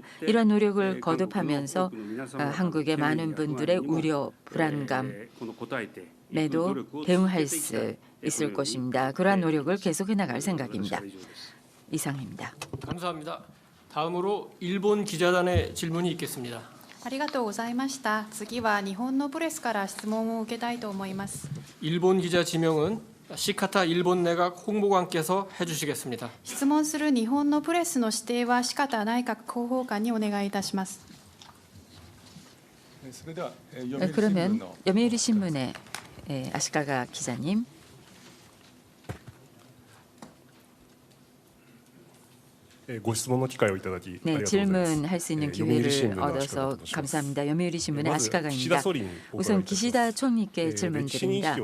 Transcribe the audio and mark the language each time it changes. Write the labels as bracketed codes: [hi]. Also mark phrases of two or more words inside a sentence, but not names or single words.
[ko] 이런 노력을 거듭하면서 한국의 많은 분들의 우려, 불안감에도 대응할 수 있을 것입니다. 그러한 노력을 계속해 나갈 생각입니다. 이상입니다. 감사합니다. 다음으로 일본 기자단의 질문이 있겠습니다. [ja] ありがとうございました。次は日本のプレスから質問を受けたいと思います。 [ko] 일본 기자 지명은 시카타 일본 내각 홍보관께서 해주시겠습니다. [ja] 質問する日本のプレスの指定は四方内閣広報官にお願いいたします。 [ko] 그러면読売 신문의 아시카가 기자님. 네, 질문할 수 있는 기회를 얻어서 감사합니다. 요미우리 신문의 아시카가입니다. 우선 기시다 총리께 질문드립니다.